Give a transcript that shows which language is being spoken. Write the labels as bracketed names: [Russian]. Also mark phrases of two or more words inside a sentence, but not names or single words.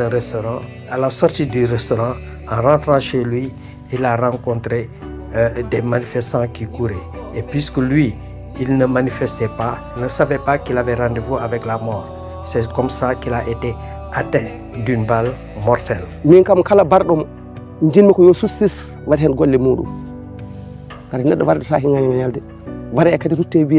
[French] À la sortie du restaurant, en rentrant chez lui, il a rencontré des manifestants qui couraient. Et puisque lui, il ne manifestait pas, ne savait pas qu'il avait rendez-vous avec la mort. C'est comme ça qu'il a été atteint d'une balle mortelle. [Fula] Min kam kala barɗomo jinmi ko yo sustis waɗa hen golle muɗum kadi neɗɗo warde sa hingani ñalde wara e kadi rutte